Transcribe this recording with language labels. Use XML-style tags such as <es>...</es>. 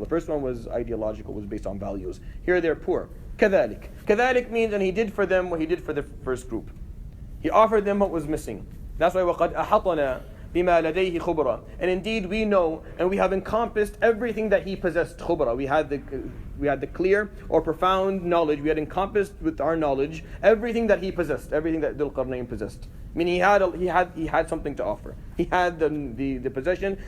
<en>The first one was ideological, was based on values. Here they're poor. كذلك. كذلك means, and he did for them what he did for the first group. He offered them what was missing. That's why</en> <ar>وَقَدْ أَحَطَنَا بِمَا لَدَيْهِ خُبْرًا.</ar> <en>And indeed we know, and we have encompassed everything that he possessed.</en> <ar>خُبْرًا.</ar> <en>We had the clear or profound knowledge. We had encompassed with our knowledge everything that he possessed, everything that Dhul Qarnayn possessed. Meaning he had something to offer. He had the possession.</en>